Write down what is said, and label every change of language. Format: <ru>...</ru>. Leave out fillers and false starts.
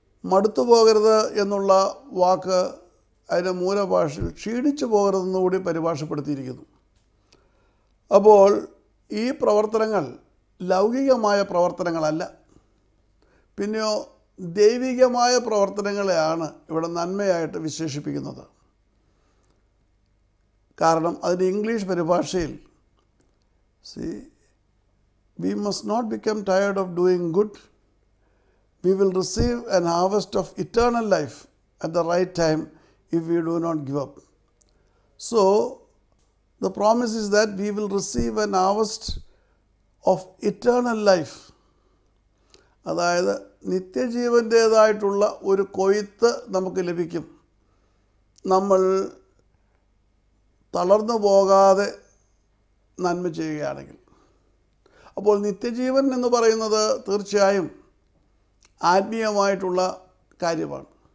<ml>മടുത്തു പോകരുത് എന്നുള്ള വാക്ക് അതിൻ്റെ മൂലഭാഷയിൽ ക്ഷീണിച്ചു പോകരുതെന്നുകൂടി പരിഭാഷപ്പെടുത്തിയിരിക്കുന്നു. അപ്പോൾ ഈ പ്രവർത്തനങ്ങൾ ലൗകികമായ പ്രവർത്തനങ്ങളല്ല, പിന്നെയോ ദൈവികമായ പ്രവർത്തനങ്ങളെയാണ് ഇവിടെ നന്മയായിട്ട് വിശേഷിപ്പിക്കുന്നത്. കാരണം അതിൻ്റെ English പരിഭാഷയിൽ</ml> <en>we must not become tired of doing good. We will receive an harvest of eternal life at the right time if we do not give up. So the promise is that we will receive an harvest of eternal life.</en> <ml>അതായത് നിത്യജീവൻ്റേതായിട്ടുള്ള ഒരു കൊയ്ത്ത് നമുക്ക് ലഭിക്കും, നമ്മൾ തളർന്നു പോകാതെ നന്മ ചെയ്യുകയാണെങ്കിൽ. അപ്പോൾ നിത്യജീവൻ എന്ന് പറയുന്നത് തീർച്ചയായും ആത്മീയമായിട്ടുള്ള കാര്യമാണ്.</ml>